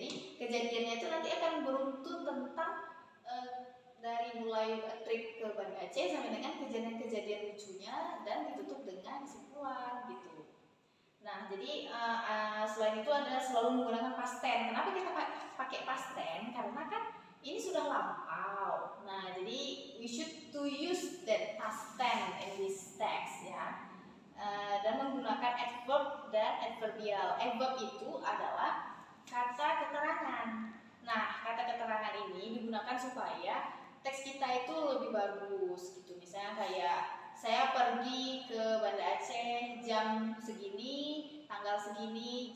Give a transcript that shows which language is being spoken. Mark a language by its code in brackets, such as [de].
[id] Jadi kejadiannya itu nanti akan beruntun tentang dari mulai trip ke Banda Aceh sampai dengan kejadian-kejadian lucunya dan ditutup dengan kesimpulan gitu. Nah, jadi selain itu ada selalu menggunakan past tense. Kenapa kita pakai past tense? Karena kan ini sudah lampau. Nah, jadi [en] we should to use that past tense in this text ya. [id] Dan menggunakan adverb dan adverbial. Adverb itu adalah kata keterangan. Nah, kata keterangan ini digunakan supaya teks kita itu lebih bagus gitu. Misalnya kayak saya pergi ke Banda Aceh jam segini, tanggal segini.